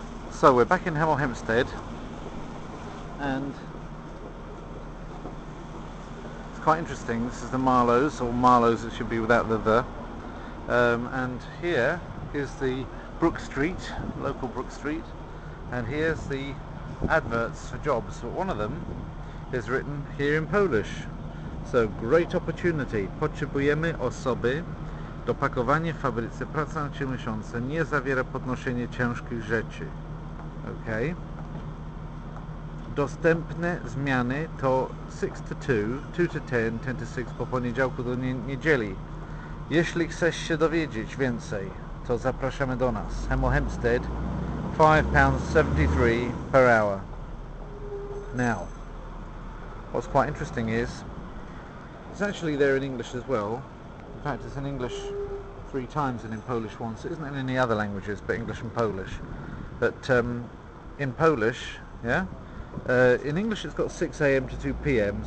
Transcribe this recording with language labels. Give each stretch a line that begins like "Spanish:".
English: So we're back in Hemel Hempstead, and it's quite interesting. This is the Marlows, or Marlows it should be without the. And here is the Brook Street, local Brook Street, and here's the adverts for jobs. But one of them is written here in Polish. So, great opportunity.
Polish: Potrzebujemy osoby do pakowania w fabryce. Praca na 3 miesiące. Nie zawiera podnoszenie ciężkich rzeczy. Okay. Dostępne zmiany to
English: 6 to 2, 2 to 10, 10 to 6
Polish: po poniedziałku do niedzieli. Jeśli chcesz się dowiedzieć więcej, to zapraszamy do nas.
English: Hemel Hempstead, £5.73 per hour. Now, what's quite interesting is, it's actually there in English as well. In fact, it's in English 3 times and in Polish once. It isn't in any other languages, but English and Polish. But in Polish, yeah, in English it's got 6 a.m. to 2 p.m.